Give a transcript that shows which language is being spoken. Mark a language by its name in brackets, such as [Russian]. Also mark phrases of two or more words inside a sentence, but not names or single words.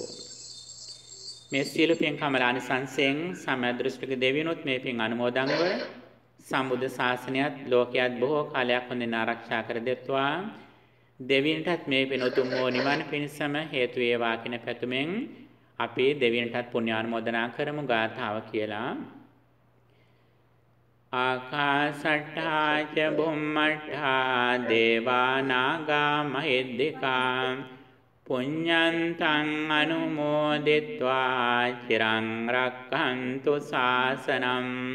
[Sinhala] මේ සියලු පින් කමලානි සංසයෙන් සම්ද්දෘෂ්ටික දෙවියනොත් මේ පින් අනුමෝදන්ව සම්බුද්ධ ශාසනයත් ලෝකයේත් බොහෝ කාලයක් හොඳින් ආරක්ෂා කර දෙත්වා. දෙවියන්ටත් මේ පින් උතුම් වූ නිවන පිණිසම හේතු වේවා කියන පැතුමෙන් අපි දෙවියන්ටත් පුණ්‍ය ආනුමෝදනා කරමු. ගාථාව කියලා. [Pali] ආකාශට්ඨා ච බුම්මට්ඨා දේවා නාග මහිද්దికා පුඤ්ඤන්තං අනුමෝදිත්වා චිරං රක්ඛන්තු ශාසනං.